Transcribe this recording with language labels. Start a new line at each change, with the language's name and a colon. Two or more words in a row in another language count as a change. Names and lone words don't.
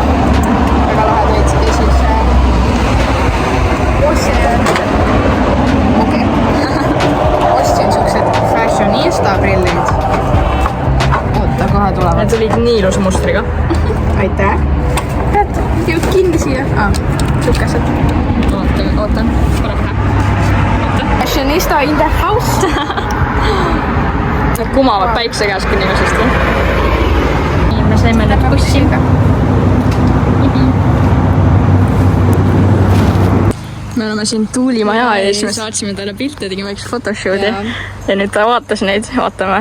Estonian: Väga lahedad leidsid ja siis ostsin siuksed fashionista prillid. Oota, kohe tulevad. Need tulid nii ilusa mustriga. Aitäh. Tead, jõud kinni siia. Sukesed. Ootan. Parem läheb.
English: Fashionista in the house.
Estonian: Need kumavad päikse käes kuni ilusasti. Nii, me saime nüüd bussi. Me oleme siin Tuulimaja ees, me saatsime talle pilte, tegime üks photoshoot'i. Ja nüüd ta vaatas neid, vaatame.